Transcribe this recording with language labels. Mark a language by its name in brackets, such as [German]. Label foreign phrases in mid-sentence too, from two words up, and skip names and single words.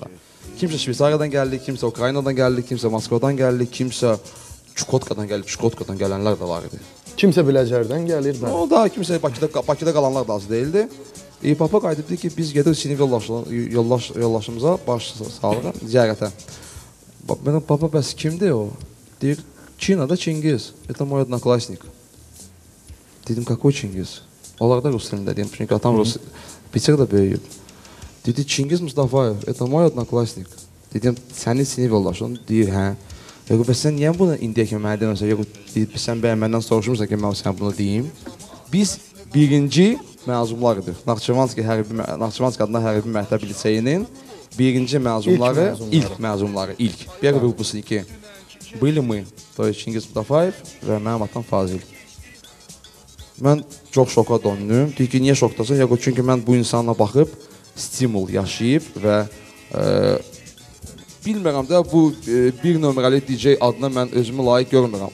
[Azerbaijani] Kimsə Şveysariyadan gəldi, kimsə Ukraynadan gəldi, kimsə Moskvadan gəldi, kimsə Çukotkadan gəldi, Çukotkadan gələnlər də var idi. Kimsə Biləcərdən gəlir. O da kimsə Bakıda qalanlar da az deyildi. Papa qayıdıbdı ki, biz gedirik sinif yoldaşımıza baş sağlığa, ziyarətə. Mənim papa, bəs kimdir o? Deyir, Çinada Çingiz. [Russian] Это мой одноклассник. [Azerbaijani] Dedim, какой Çingiz? Onlar da Rus dilində deyim, çünki atam Rus, Peterdə böyüyüb. Dedi, Çingiz Mustafayev, [Russian] это мой одноклассник. [Azerbaijani] Dedim, sənin sinif yoldaşın? Deyir, hə. Yox, bəs sən niyə bunu indiyə kimi mənə deməsən? Yox, sən məndən soruşmursan ki, mən sən bunu deyim. Biz birinci məzunlarıdır. Naxçıvanski adına hərbi məktəb liseyinin birinci məzunları, ilk məzunları, ilk. [Russian] Первый выпускники были мы, то есть Çingiz Mustafayev [Azerbaijani] və mənim atam Fazil. Mən çox şoka döndüm. Deyir ki, niyə şokdasan? Yox, çünki mən bu insanla baxıb, stimul yaşayıb və bilmirəm də bu bir nömrəli DJ adına mən özümü layiq görmürəm.